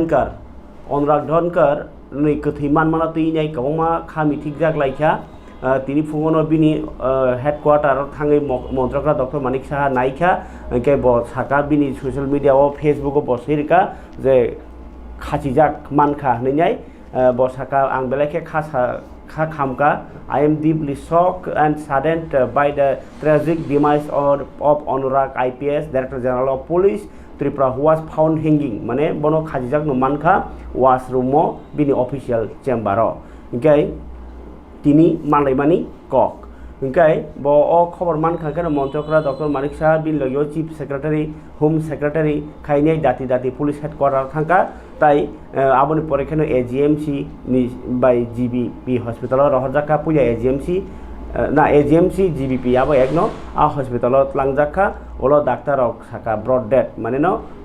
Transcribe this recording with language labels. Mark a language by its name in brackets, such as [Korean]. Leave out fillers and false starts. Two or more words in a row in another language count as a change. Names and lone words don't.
[Kok Borok] धनकर नै गोथै मानमाना तैनाय गोबांमा खामि थिग जाग्लायखा तिनि फुङावनो बिनि हेडक्वार्टाराव थाङै मन्त्रग्रा डक्टर मानिक साहा नायखा ओंखाय ब साका बिनि ससियेल मिडियाआव फेसबुकआव बसैरिका जे खाथिजाक मानखा होनैनाय ब साका आं बेलाखे खा खामका [English] I am deeply shocked and saddened by the tragic demise of Anurag IPS Director General of Police Tripura who was found hanging [Kok Borok] माने बनो खाजिजाक नो मानखा washroom बिनि [English] official chamber ओंखाय [Kok Borok] तिनि मानलायमानि कक ओंखाय ब खबर मानखा केन मन्त्रकरा डक्टर मानिक साहा बिन लगयो [English] chief secretary home secretary [Kok Borok] खायनाय दाति [English] police headquarter [Kok Borok] थांका ताई आबोनि परेखेनो एजीएमसी नि बाय [English] GBP hospital [Kok Borok] रहरजाखा पुया एजीएमसी ना एजीएमसी जीबीपी आबो एकनो आ हॉस्पिटल लांजाखा ओलो डाक्टर साका [English] brought dead [Kok Borok] माने न